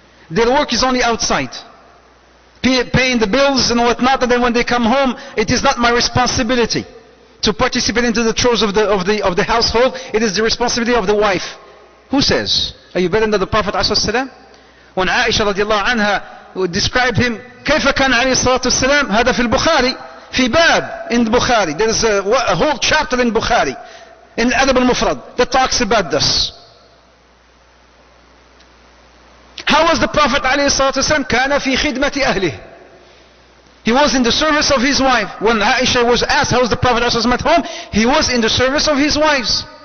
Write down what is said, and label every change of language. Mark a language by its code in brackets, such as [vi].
[en] Their work is only outside. Paying the bills and whatnot, and then when they come home, it is not my responsibility to participate into the chores of the household. It is the responsibility of the wife. Who says? Are you better than the Prophet ﷺ? When Aisha radiallahu anha would describe him, [ar] كيف كان عليه الصلاة والسلام؟ هذا في البخاري في باب [en] in Bukhari. There is a whole chapter in Bukhari, in Adab al-Mufrad, that talks about this. How was the Prophet ﷺ? [ar] كان في خدمة أهله. [en] He was in the service of his wife. When Aisha was asked how was the Prophet ﷺ at home, he was in the service of his wives.